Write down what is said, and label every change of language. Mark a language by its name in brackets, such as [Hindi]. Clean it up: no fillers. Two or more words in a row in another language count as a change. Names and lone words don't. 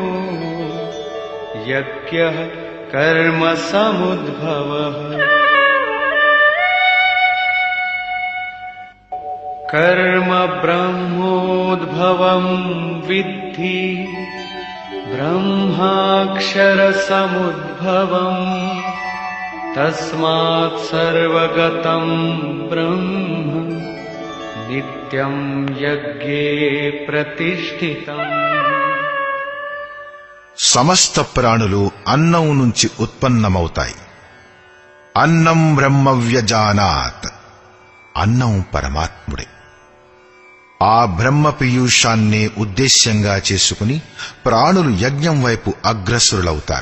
[Sanskrit] यज्ञः कर्म समुद्भवः कर्म ब्रह्मोद्भवं विद्धि ब्रह्माक्षरसमुद्भवम् तस्मात् सर्वगतं ब्रह्म नित्यं यज्ञे प्रतिष्ठितम्. [Telugu] సమస్త ప్రాణులు అన్నం నుంచి ఉత్పన్నమవుతాయి. [Sanskrit] అన్నం బ్రహ్మవ్యజానాత్. [Telugu] అన్నం పరమాత్ముడే. ఆ బ్రహ్మ పీయూషాన్నే ఉద్దేశ్యంగా చేసుకుని ప్రాణులు యజ్ఞం వైపు అగ్రసరులవుతారు.